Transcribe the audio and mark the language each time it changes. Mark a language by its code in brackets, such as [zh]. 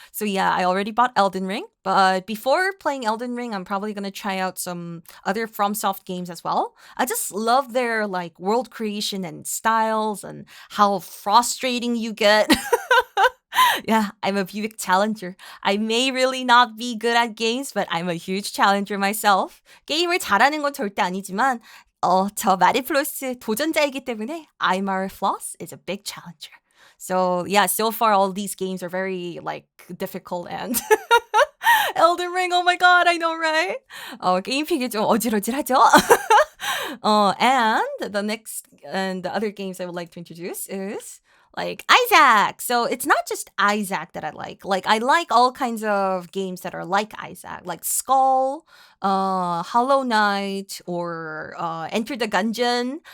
[en] So yeah, I already bought Elden Ring. But before playing Elden Ring, I'm probably going to try out some other FromSoft games as well. I just love their like world creation and styles and how frustrating you get. Yeah, I'm a big challenger. I may really not be good at games, but I'm a huge challenger myself. [ko] 게임을 잘하는 건 절대 아니지만 저 마리 플로스 도전자이기 때문에 [en] Mare Flos is a big challenger. So yeah, so far all these games are very like difficult and Elden Ring, oh my god, I know, right? [ko] 게임픽이 좀 어질어질하죠? [en] And the other games I would like to introduce is like Isaac. So it's not just Isaac that I like. Like I like all kinds of games that are like Isaac, like Skull, Hollow Knight, or Enter the Gungeon.